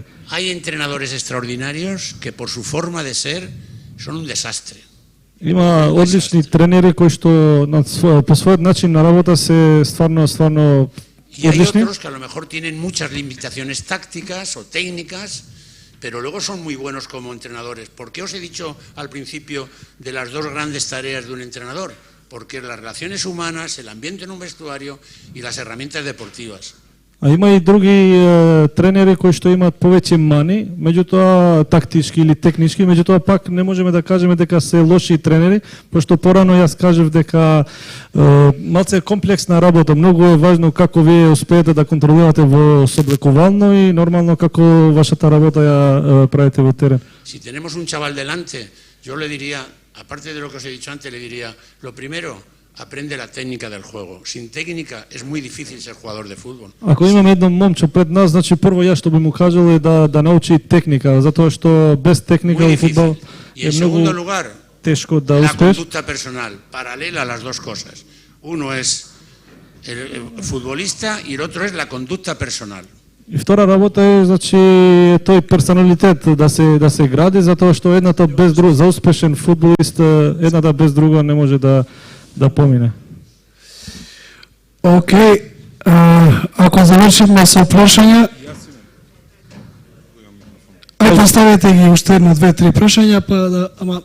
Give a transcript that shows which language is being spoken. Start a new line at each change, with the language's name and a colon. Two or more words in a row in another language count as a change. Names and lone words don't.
Spanish: Hay entrenadores extraordinarios que por su forma de ser son un desastre.
Macedonian: Има одлични тренери кои што по својот начин на работа се стварно
Spanish: Y hay otros que a lo mejor tienen muchas limitaciones tácticas o técnicas, pero luego son muy buenos como entrenadores. ¿Por qué os he dicho al principio de las dos grandes tareas de un entrenador? Porque las relaciones humanas, el ambiente en un vestuario y las herramientas deportivas.
Macedonian: А има и други тренери кои што имаат повеќе мани, меѓутоа тактички или технички, меѓутоа пак не можеме да кажеме дека се лоши тренери, пошто порано јас кажав дека малце комплексна работа, многу е важно како вие успеете да контролирате во соблекувално и нормално како вашата работа ја правите во терен.
Spanish: Si tenemos un chaval delante, yo le diría, aparte de lo que os he dicho antes, le diría, lo primero, aprende la técnica del juego. Sin técnica es muy difícil ser jugador de fútbol.
Macedonian: Ако имаме едно момче пред нас, значи прво ја што би му кажал е да научи техника, затоа што без техника во фудбал е многу тешко да успееш.
Spanish: La conducta personal, paralela a las dos cosas. Uno es el futbolista y el otro es la conducta personal.
Macedonian: И втора работа е, значи, тој персоналитет да се гради, затоа што едната без друга, за успешен фудбалист, едната без друга не може да помине. Океј, ако завршиме со прашања, поставете ги уште едно, две, три прашања, па да, ама